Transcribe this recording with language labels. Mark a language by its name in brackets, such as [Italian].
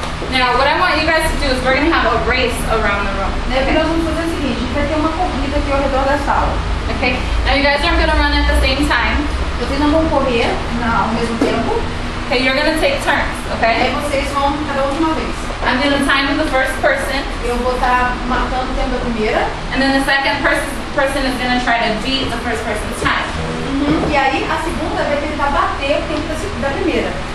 [English] Now, what I want you guys to do is we're going to have a race around the room. [Portuguese] Né, porque nós vamos fazer o seguinte, a gente vai ter uma corrida aqui ao redor da sala. [English] Okay? Now, you guys aren't going to run at the same time. [Portuguese] Vocês não vão correr ao mesmo tempo. [English] Okay, you're going to take turns, [Portuguese] Aí [English] okay? [Portuguese] vocês vão cada um de uma vez. [English] I'm going to time the first person, [Portuguese] Eu vou estar marcando o tempo da primeira. [English] and then the second person is going to try to beat the first person's time. [Portuguese] E aí a segunda vai tentar bater o tempo da primeira.